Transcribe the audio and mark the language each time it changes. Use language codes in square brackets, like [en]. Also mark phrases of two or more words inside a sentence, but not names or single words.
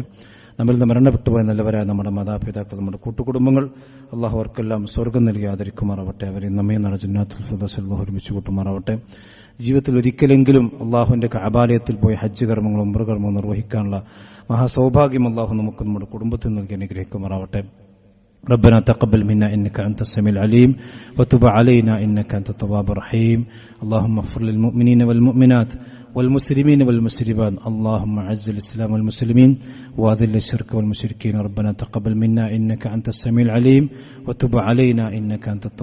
[ml] നമ്മളിൽ നിന്ന് മരണപ്പെട്ടുപോയ നല്ലവരായ നമ്മുടെ മാതാപിതാക്കൾ, നമ്മുടെ കൂട്ടുകുടുംബങ്ങൾ, അല്ലാഹു അവർക്കെല്ലാം സ്വർഗ്ഗം നൽകി ആദരിക്കുമാറാവട്ടെ. അവരെ നമ്മെ [ar] جنات الفردوس [ml] അല്ലാഹു ഒരുമിച്ച് കൂട്ടുമാറാവട്ടെ. ജീവിതത്തിൽ ഒരിക്കലെങ്കിലും അല്ലാഹുവിന്റെ കഅബാലയത്തിൽ പോയി ഹജ്ജ് കർമ്മങ്ങളും ഉംറ കർമ്മങ്ങളും നിർവഹിക്കാനുള്ള മഹാസൗഭാഗ്യം അല്ലാഹു നമുക്ക് നമ്മുടെ കുടുംബത്തിൽ നൽകി അനുഗ്രഹിക്കുമാറാവട്ടെ. [ar] ربنا تقبل منا إنك أنت السميع العليم وتب علينا إنك أنت التواب الرحيم. اللهم اغفر للمؤمنين والمؤمنات والمسلمين والمسلمات. اللهم أعز الإسلام والمسلمين وأذل الشرك والمشركين. ربنا تقبل منا إنك أنت السميع العليم وتب علينا إنك أنت التواب الرحيم.